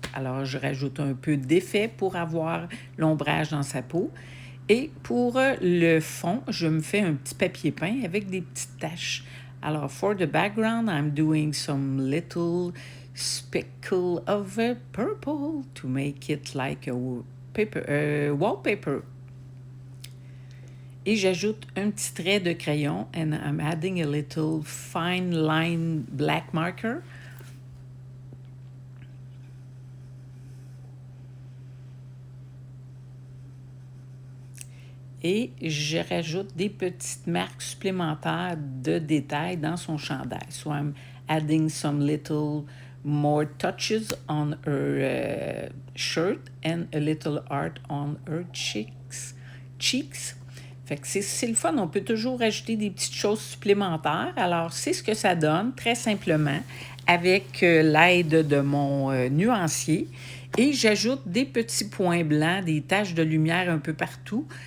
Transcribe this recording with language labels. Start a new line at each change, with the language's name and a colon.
French: Alors, je rajoute un peu d'effet pour avoir l'ombrage dans sa peau. Et pour le fond, je me fais un petit papier peint avec des petites taches.
English: Alors, for the background, I'm doing some little speckle of purple to make it like a wallpaper.
French: Et j'ajoute un petit trait de crayon
English: and I'm adding a little fine line black marker.
French: Et je rajoute des petites marques supplémentaires de détails dans son chandail.
English: So I'm adding some little more touches on her shirt and a little art on her cheeks.
French: Fait que c'est le fun, on peut toujours ajouter des petites choses supplémentaires. Alors, c'est ce que ça donne, très simplement, avec l'aide de mon nuancier. Et j'ajoute des petits points blancs, des taches de lumière un peu partout.